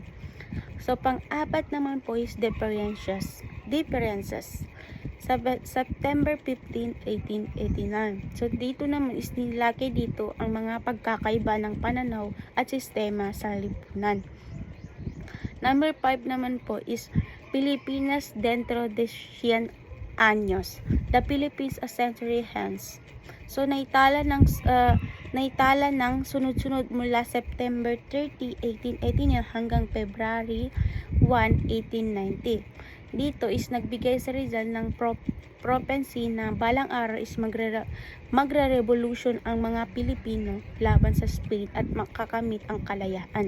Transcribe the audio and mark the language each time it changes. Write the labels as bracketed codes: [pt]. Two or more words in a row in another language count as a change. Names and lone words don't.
[tl] So pang-apat naman po is differences. September 15, 1889. So dito naman is nilagay dito ang mga pagkakaiba ng pananaw at sistema sa lipunan. Number 5 naman po is Pilipinas dentro de 100 años. [en] The Philippines a century hence. [tl] So naitala ng sunod-sunod mula September 30, 1889 hanggang February 1, 1890. Dito is nagbigay si Rizal ng prophecy na balang araw is magre-revolution ang mga Pilipino laban sa Spain at makakamit ang kalayaan.